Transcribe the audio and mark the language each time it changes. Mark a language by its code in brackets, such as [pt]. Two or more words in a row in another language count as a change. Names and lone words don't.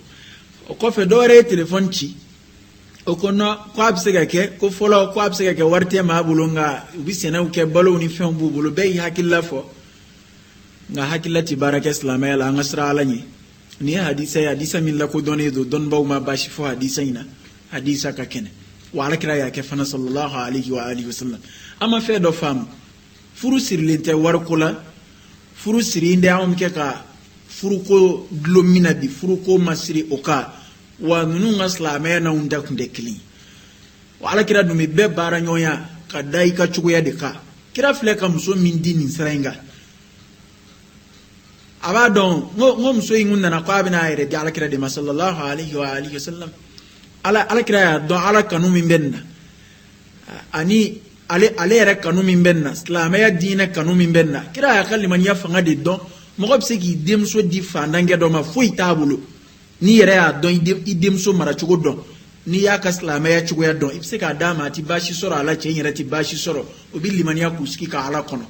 [bm] o kɔfɛ dɔ wɛrɛ ye téléphone ci o ko non ko a bɛ se ka kɛ ko fɔlɔ ko a bɛ se ka kɛ wari tɛ maa bolo nka u bɛ sɛnɛw kɛ balow ni fɛnw b'u bolo, bɛɛ y'i hakilila fɔ nka hakilila tɛ baara kɛ silamɛya la, an ka siran ala ɲɛ. nin ye hadisa ye, hadisa min lakodɔnnen don dɔnnibaw ma baasi fɔ hadisa in na, hadisa ka kɛnɛ wa alakira y'a kɛ fana [ar] صلى الله عليه وعلى آله وسلم. [bm] an ma fɛn dɔ faamu, furu sirilen tɛ wariko la, furu siri de anw bɛ kɛ ka furuko dulon min na bi, furuko ma siri o kan, wa ninnu ka silamɛya n'anw da tun tɛ kelen ye. wa alakira dun bɛ bɛɛ baara ɲɔgɔnya ka da i ka cogoya de kan. kira filɛ ka muso min di nin sira in kan, a b'a dɔn n ko muso in kun nana ko a bɛna a yɛrɛ di alakira de ma [ar] صلى الله عليه وعلى آله وسلم. [bm] alakira y'a dɔn ala kanu min bɛ nin na ani ale yɛrɛ kanu min bɛ nin na, silamɛya diinɛ kanu min bɛ nin na, kira y'a ka limaniya fanga de dɔn. mɔgɔ bɛ se k'i denmuso di fandankɛ dɔ ma foyi t'a bolo, n'i yɛrɛ y'a dɔn i denmuso maracogo dɔn, n'i y'a ka silamɛya cogoya dɔn, i bɛ se k'a d'a ma a tɛ baasi sɔrɔ a la, cɛ in yɛrɛ tɛ baasi sɔrɔ, o bɛ limaniya k'u sigi ka ala kɔnɔ.